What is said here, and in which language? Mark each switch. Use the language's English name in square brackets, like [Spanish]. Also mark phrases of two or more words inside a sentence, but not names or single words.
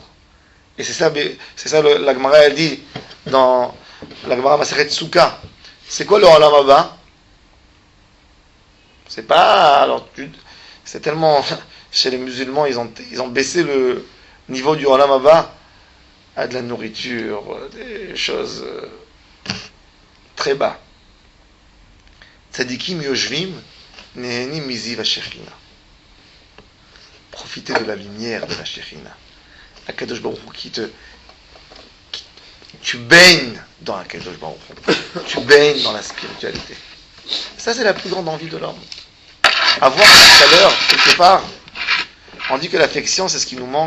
[French] Et c'est ça la Gemara, elle dit, dans la Gemara Masechet Souka, c'est quoi le [Hebrew] עולם הבא? [French] C'est pas... Alors, c'est tellement... Chez les musulmans, ils ont baissé le niveau du [Hebrew] עולם הבא [French] à de la nourriture, des choses très bas. [Hebrew] צדיקים יושבים נהנים מזיו השכינה. [French] Profitez de la lumière de la Shechina. Akadosh Baruch Hu tu baignes dans Akadosh Baruch Hu. Tu baignes dans la spiritualité. Ça, c'est la plus grande envie de l'homme. Avoir cette chaleur, quelque part. On dit que l'affection, c'est ce qui nous manque.